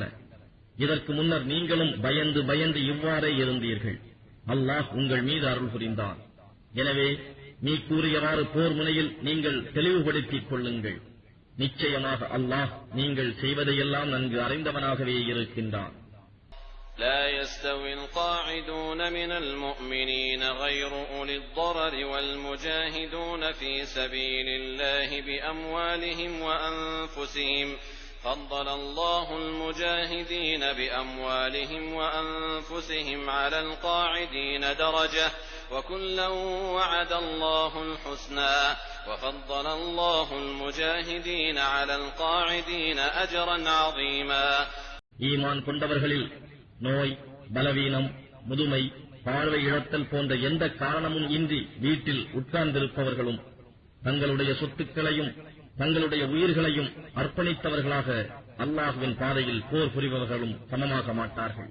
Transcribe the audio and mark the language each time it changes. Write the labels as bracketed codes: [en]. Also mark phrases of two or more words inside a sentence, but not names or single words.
[ta] இதற்கு முன்னர் நீங்களும் பயந்து பயந்து இவ்வாறே இருந்தீர்கள். அல்லாஹ் உங்கள் மீது அருள் புரிந்தான். எனவே நீ கூறியவாறு போர் முனையில் நீங்கள் தெளிவுபடுத்திக் கொள்ளுங்கள். நிச்சயமாக அல்லாஹ் நீங்கள் செய்வதையெல்லாம் நன்கு அறிந்தவனாகவே இருக்கின்றான். [ar] لا يستوي القاعدون من المؤمنين غير أولي الضرر والمجاهدون في سبيل الله بأموالهم وأنفسهم فضل الله المجاهدين بأموالهم وأنفسهم على القاعدين درجة وكلا وعد الله الحسنى وفضل الله المجاهدين على القاعدين أجرا عظيما. [ta] ஈமான் கொண்டவர்களில் நோய், பலவீனம், முதுமை, பார்வை இழத்தல் போன்ற எந்த காரணமும் இன்றி வீட்டில் உட்கார்ந்திருப்பவர்களும் தங்களுடைய சொத்துக்களையும் தங்களுடைய உயிர்களையும் அர்ப்பணித்தவர்களாக அல்லாஹ்வின் பாதையில் போர் புரிபவர்களும் சமமாக மாட்டார்கள்.